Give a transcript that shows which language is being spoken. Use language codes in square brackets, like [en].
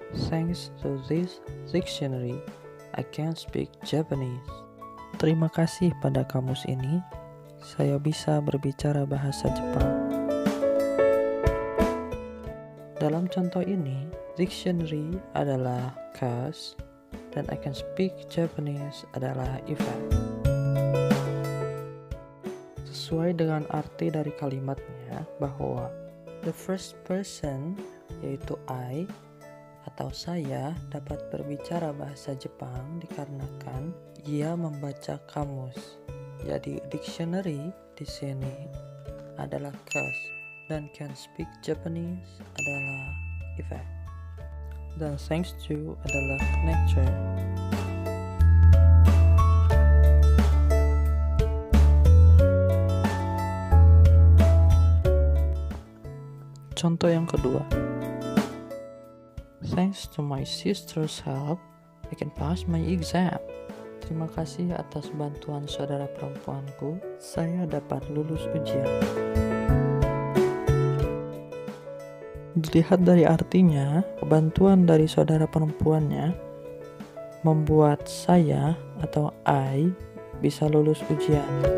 [en] Thanks to this dictionary, I can speak Japanese. [id] Terima kasih pada kamus ini, saya bisa berbicara bahasa Jepang. Dalam contoh ini, dictionary adalah cause dan [en] I can speak Japanese [id] adalah effect. sesuai dengan arti dari kalimatnya bahwa [en] the first person, [id] yaitu I atau saya, dapat berbicara bahasa Jepang dikarenakan ia membaca kamus. Jadi dictionary di sini adalah cause dan [en] can speak Japanese [id] adalah effect. Dan [en] thanks to [id] adalah connector. Contoh yang kedua. [en] Thanks to my sister's help, I can pass my exam. [id] Terima kasih atas bantuan saudara perempuanku, saya dapat lulus ujian. Dilihat dari artinya, bantuan dari saudara perempuannya membuat saya atau I bisa lulus ujian.